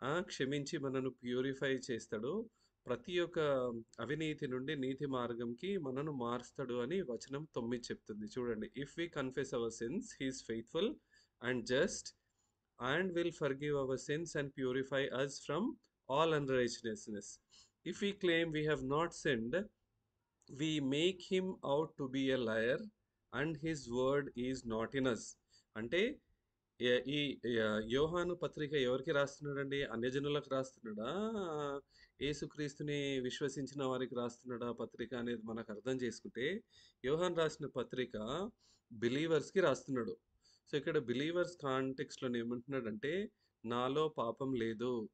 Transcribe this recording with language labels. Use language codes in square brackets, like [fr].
[te] క్షమించి మనను ప్యూరిఫై చేస్తాడు. ప్రతి ఒక్క అవినీతి నుండి నీతి మార్గంకి మనను మారుస్తాడు అని వచనం 9 చెప్తుంది. చూడండి, [en] If we confess our sins he is faithful and just and will forgive our sins and purify us from all unrighteousness. If we claim we have not sinned, we make him out to be a liar and his word is not in us. [te] అంటే ఈ యోహాను పత్రిక ఎవరికి రాస్తున్నాడండి? అన్యజనులకు రాస్తున్నాడా? యేసుక్రీస్తుని విశ్వసించిన వారికి రాస్తున్నాడా పత్రిక అనేది మనకు అర్థం చేసుకుంటే, యోహాన్ రాసిన పత్రిక బిలీవర్స్‌కి రాస్తున్నాడు. సో, ఇక్కడ బిలీవర్స్ కాంటెక్స్ట్‌లో ఏమంటున్నాడంటే, నాలో పాపం లేదు.